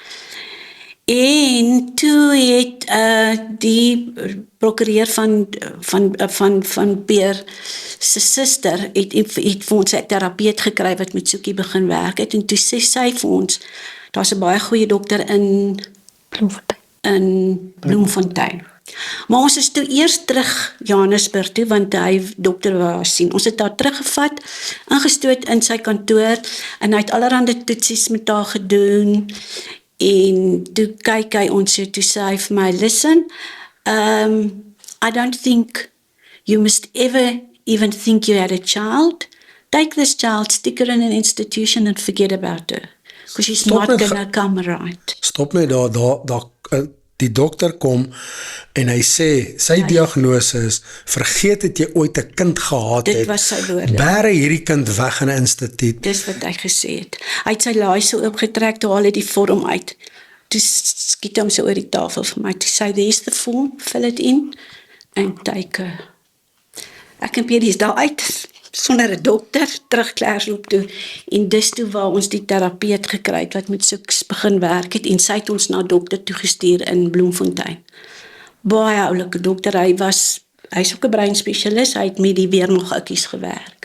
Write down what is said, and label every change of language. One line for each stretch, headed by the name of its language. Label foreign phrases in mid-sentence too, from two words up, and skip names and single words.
Afrikaans: En toe het die prokureur van Peer se suster het vir ons 'n terapeut gekry wat met Soekie begin werk het, en toe sê sy vir ons, daar's 'n baie goeie dokter in Bloemfontein. Maar ons is toe eers terug Johannesburg toe, want hy dokter wou haar sien. Ons het haar teruggevat, ingestoot in sy kantoor, en hy het allerhande toetsies met haar gedoen, en toe kyk hy ons so, toe sê hy vir my,
English: listen, I don't think you must ever even think you had a child. Take this child, stick her in an institution and forget about her. Because she's not gonna come right.
Afrikaans: Stop my daar, die dokter kom en hy sê, sy diagnose is, vergeet dat jy ooit 'n kind gehad het. Dit was sy woorde. Bære hierdie kind weg in 'n instituut. Dis wat hy gesê het. Hy het sy laai so oopgetrek, toe haal hy die vorm uit. Toe skiet hom so oor die tafel vir my. Toe sê,
English: there's the form, fill it in, and take her.
Afrikaans: Ek en Pierre is daar uit, sonder 'n dokter, terug Klerksdorp toe, en dis toe waar ons die terapeut gekry het, wat met Soeks begin werk het, en sy het ons na dokter toegestuur in Bloemfontein. Baie oulike dokter, hy's ook 'n breinspesialis, hy het met die weer nog oudjies gewerk.